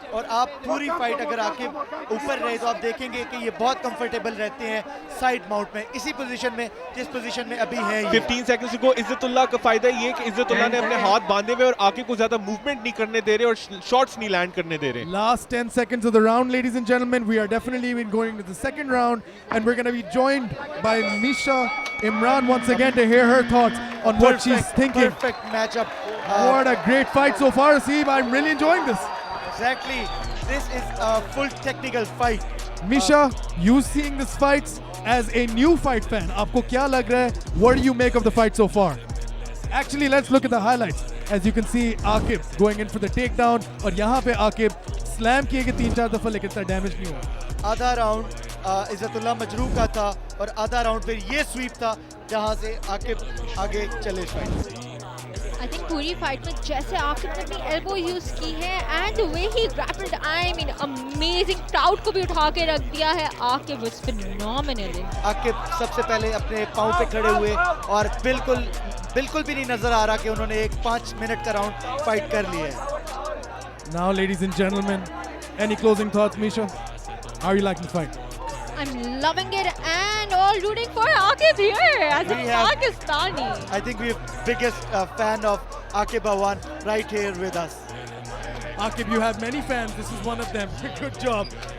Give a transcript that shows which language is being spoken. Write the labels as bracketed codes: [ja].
[hi] और आप पूरी फाइट अगर आकिब ऊपर रहे तो आप देखेंगे कि ये बहुत कंफर्टेबल रहते हैं साइड माउंट में, इसी पोजीशन में जिस पोजीशन में अभी है ये। 15 सेकंड्स को इज्जतुल्लाह का फायदा ये कि इज्जतुल्लाह ने अपने हाथ बांधे हुए और आकिब को ज्यादा मूवमेंट नहीं करने दे रहे और शॉट्स नहीं लैंड करने दे रहे। [en] Last 10 seconds of the round, ladies and gentlemen. We are definitely going to the second round, and we're going to be joined by Misha Imran once again to hear her thoughts on what she's thinking. Perfect matchup. What a great fight so far, Aseeb. I'm really enjoying this. Exactly. This is a full technical fight. Misha, you seeing this fight as a new fight fan, [hi] आपको क्या लग रहा है? [en] What do you make of the fight so far? Actually, let's look at the highlights. As you can see, Akib going in for the takedown, [hi] और यहाँ पे Akib slam किए गए 3-4 दफा, लेकिन इतना डैमेज नहीं हुआ। आधा राउंड इज्जतुल्लाह मजरू का था और आधा राउंड फिर ये स्वीप था जहां से आकिब आगे चले फाइट। आई थिंक पूरी फाइट में जैसे आकिब ने अपनी एल्बो यूज की है [en] and the way he grappled, I mean amazing, [hi] crowd को भी उठा के रख दिया है। [en] Aaqib was phenomenal. [hi] आकिब सबसे पहले अपने पाँव पे खड़े हुए और बिल्कुल भी नहीं नजर आ रहा कि उन्होंने एक 5 मिनट का राउंड फाइट कर लिया है। [en] Now, ladies and gentlemen, any closing thoughts, Misha? How are you liking the fight? I'm loving it and all rooting for Akib here as a We have- Pakistani. I think we're biggest fan of Akib Awan right here with us. Akib, you have many fans. This is one of them. Good job.